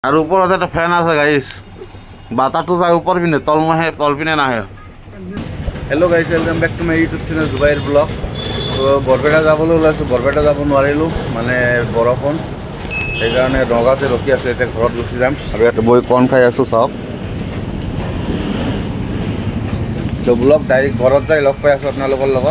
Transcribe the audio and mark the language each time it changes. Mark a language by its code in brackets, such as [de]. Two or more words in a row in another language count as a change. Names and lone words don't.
[as] আর উপরে একটা ফ্যান আছে গাইস, বাতাসটো যায় উপর পিনে, তল পিনে নাহে। [en] Hello guys, welcome back to my YouTube channel জুবাইৰ ব্লগ। [as] তো বৰপেটা যাবলৈ ওলাইছোঁ, বৰপেটা যাব নোৱাৰিলোঁ মানে বৰষুণ, সেইকাৰণে নগাঁৱতে ৰখি আছোঁ। এতিয়া ঘৰত গুচি যাম আৰু ইয়াতে বহি কৰ্ণ খাই আছোঁ, চাওক। তো [en] blog direct [as] ঘৰত যাই লগ পাই আছোঁ আপোনালোকৰ লগত।